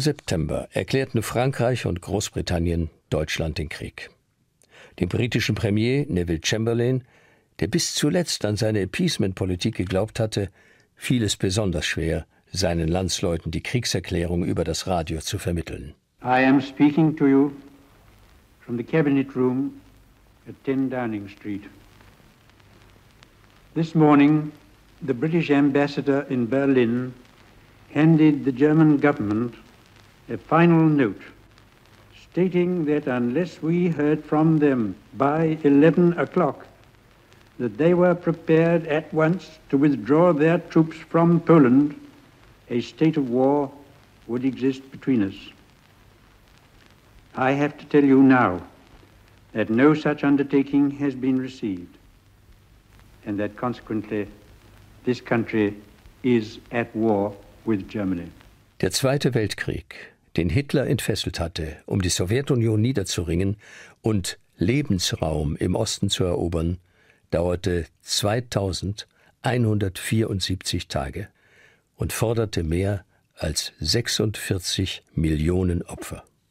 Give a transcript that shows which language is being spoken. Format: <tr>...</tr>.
<de>September erklärten Frankreich und Großbritannien Deutschland den Krieg. Dem britischen Premier Neville Chamberlain, der bis zuletzt an seine Appeasement-Politik geglaubt hatte, fiel es besonders schwer, seinen Landsleuten die Kriegserklärung über das Radio zu vermitteln.</de> <en>I am speaking to you from the cabinet room at 10 Downing Street. This morning, the British ambassador in Berlin handed the German government a final note stating that unless we heard from them by 11 o'clock, that they were prepared at once to withdraw their troops from Poland, a state of war would exist between us. I have to tell you now that no such undertaking has been received, and that consequently this country is at war with Germany.</en> <de>Der Zweite Weltkrieg, den Hitler entfesselt hatte, um die Sowjetunion niederzuringen und Lebensraum im Osten zu erobern, dauerte 2174 Tage und forderte mehr als 46 Millionen Opfer.</de>